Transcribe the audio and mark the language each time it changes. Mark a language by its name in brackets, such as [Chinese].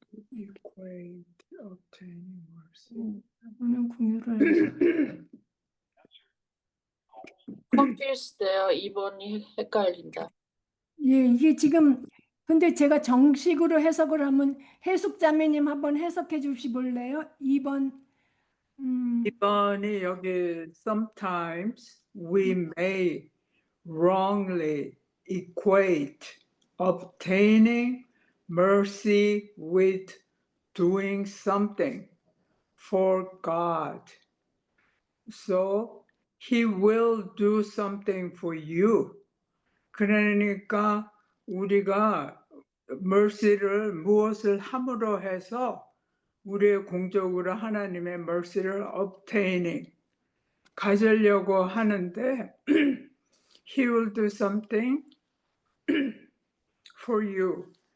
[English] equate obtaining mercy. [Korean] 여러분은 긍휼을 confused 돼요. 2번이 헷갈린다. 예, 이게 지금 근데 제가 정식으로 해석을 하면 해숙자매님 한번 해석해 주시볼래요? 2번 이번이 여기 [English] sometimes we may wrongly equate obtaining mercy with doing something for God. So he will do something for you. [Korean] 그러니까 우리가 mercy를 무엇을 함으로 해서 우리의 공적으로 하나님의 mercy를 obtaining 가지려고 하는데 [English] he will do something for you.